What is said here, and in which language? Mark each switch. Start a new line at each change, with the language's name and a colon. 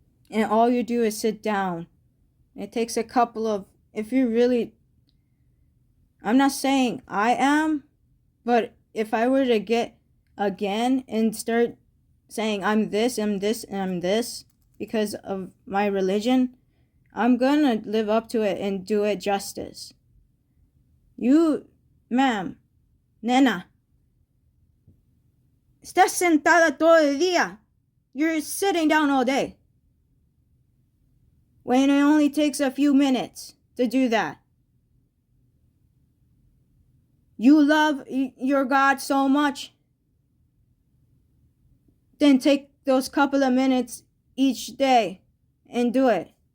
English: And all you do is sit down. It takes a couple of, if you really, I'm not saying I am, but if I were to get again and start saying I'm this, I'm this, and I'm this because of my religion, I'm gonna live up to it and do it justice. You, ma'am,
Spanish: nena, estás sentada todo el día.
English: You're sitting down all day. When it only takes a few minutes to do that. You love your God so much, then take those couple of minutes each day and do it.